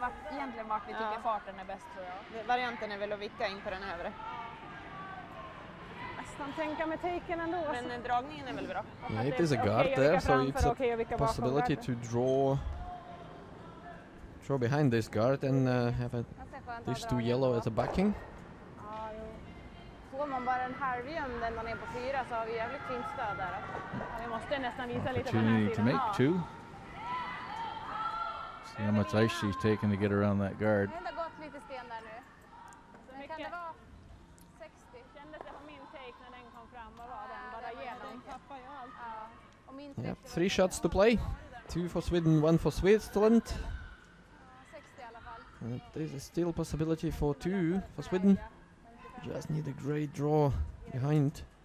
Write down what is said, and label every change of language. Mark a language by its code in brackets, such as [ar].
[sv] Egentligen vart vi tycker farten är bäst, tror jag. Varianten är väl att vicka in på den övre. Nästan tänka med taken ändå. Men dragningen är väl bra? [en] Yeah, it is a guard there, so it's a possibility to draw behind this guard and have these 2 yellow as a backing. [sv] Får man bara en halvjumd ända ner på 4 så har vi jävligt fint stöd där. Vi måste nästan visa lite på den här [en] Opportunity to make 2. See how much ice she's taken to get around that guard. [sv] Det har gått lite sten där nu. Men kan det vara 60? Kändes det på min take när den kom fram? Vad var den? Bara igenom. Tappar jag allt. Ja. Och min [en] Yeah, 60 3 shots to play. 2 for Sweden, 1 for Switzerland. [sv] 60 i alla fall. [en] There's a still possibility for 2 for Sweden. Just need a great draw behind.